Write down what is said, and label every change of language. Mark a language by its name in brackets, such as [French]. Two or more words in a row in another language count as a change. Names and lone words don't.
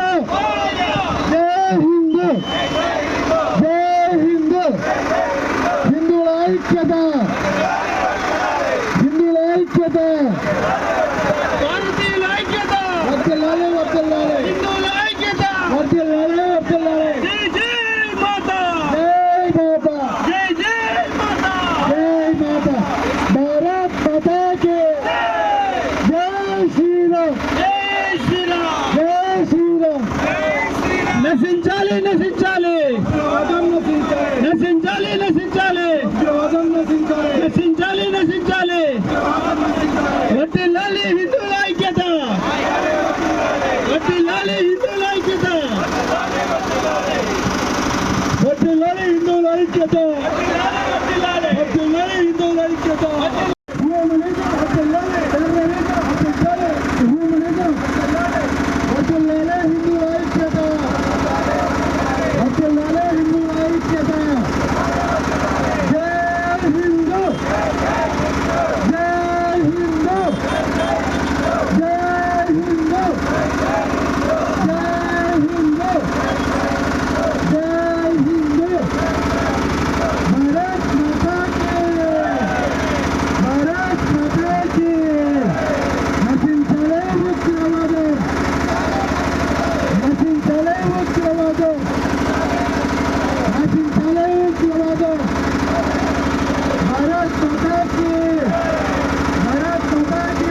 [Hindi] जय हिंद, जय हिंद. [Telugu] హిందువుల ఐక్యత, హిందువుల ఐక్యత. వర్ధిల్లాలి, వర్ధిల్లాలి, వర్ధిల్లాలి, వర్ధిల్లాలి. [Hindi] जय माता, जय माता. भारत माता की जय श्रीराम, जय श्रीराम. [Telugu] నశించాలి, నశించాలి, నశించాలి, నశించాలి, నశించాలి, నశించాలి. వర్ధిల్లాలి హిందువుల ఐక్యత, వర్ధిల్లాలి హిందువుల ఐక్యత, వర్ధిల్లాలి హిందువుల ఐక్యత, వర్ధిల్లాలి హిందువుల ఐక్యత. హ్యూమనిజం వర్ధిల్లాలి, టెర్రరిజం వర్ధిల్లాలి, హ్యూమనిజం వర్ధిల్లాలి, హిందువుల ఐక్యత, వర్ధిల్లాలి, హిందువుల ఐక్యత. [Hindi] जय हिंद, जय हिंद, जय हिंद, जय हिंद, जय हिंद. भारत माता की, भारत माता की. [Telugu] నశించాలి ఉగ్రవాదం, నశించాలి ఉగ్రవాదం, నశించాలి ఉగ్రవాదం. [Hindi] भारत माता की, भारत माता की.